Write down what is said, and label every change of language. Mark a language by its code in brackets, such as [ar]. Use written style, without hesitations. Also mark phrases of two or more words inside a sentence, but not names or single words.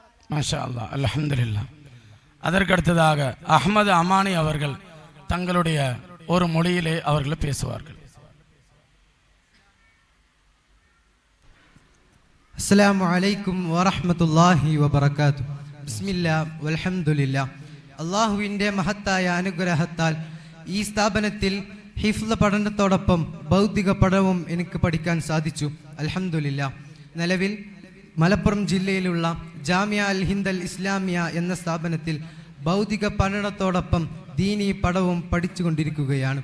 [ar] ما شاء الله، الحمد لله. [ta] அதற்கடுத்ததாக அஹ்மது அமானி அவர்கள் தங்களுடைய ஒரு மொழியிலே அவர்கள் பேசுவார்கள். [ar] السلام عليكم ورحمة الله وبركاته. بسم الله والحمد لله. [ml] അള്ളാഹുവിൻ്റെ മഹത്തായ അനുഗ്രഹത്താൽ ഈ സ്ഥാപനത്തിൽ ഹിഫ്ള് പഠനത്തോടൊപ്പം ഭൗതിക പഠനവും എനിക്ക് പഠിക്കാൻ സാധിച്ചു. അൽഹംദുലില്ലാ. നിലവിൽ മലപ്പുറം ജില്ലയിലുള്ള ജാമിയ അൽ ഹിന്ദ് അൽ ഇസ്ലാമിയ എന്ന സ്ഥാപനത്തിൽ ഭൗതിക പഠനത്തോടൊപ്പം ദീനീ പടവും പഠിച്ചുകൊണ്ടിരിക്കുകയാണ്.